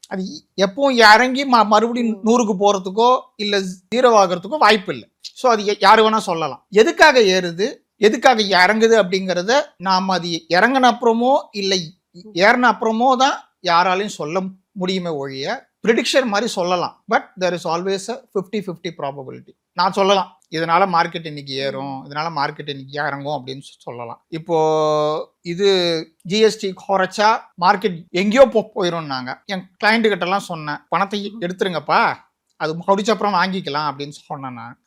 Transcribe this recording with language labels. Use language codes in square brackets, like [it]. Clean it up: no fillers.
[ta] அது எப்பவும் இறங்கி மறுபடியும் 100க்கு போறதுக்கோ இல்லை 0 ஆகிறதுக்கோ வாய்ப்பு இல்லை. ஸோ அது யார் வேணா சொல்லலாம். எதுக்காக ஏறுது, எதுக்காக இறங்குது அப்படிங்கிறத நாம் அது இறங்கின அப்புறமோ இல்லை ஏறின அப்புறமோ தான் யாராலையும் சொல்ல முடியுமே ஒழிய ப்ரிடிக்ஷன் மாதிரி சொல்லலாம். [en] But there is always a 50-50 probability. [ta] நான் சொல்லலாம் இதனால மார்க்கெட் இன்னைக்கு ஏறும், இதனால மார்க்கெட் இன்னைக்கு இறங்கும் அப்படின்னு சொல்லலாம். இப்போ இது ஜிஎஸ்டி குறைச்சா மார்க்கெட் எங்கேயோ போயிடும்னாங்க. என் கிளைண்ட் கிட்ட எல்லாம் சொன்னேன், பணத்தை எடுத்துருங்கப்பா, அது முடிச்ச அப்புறம் வாங்கிக்கலாம் அப்படின்னு சொன்னேன் நான்.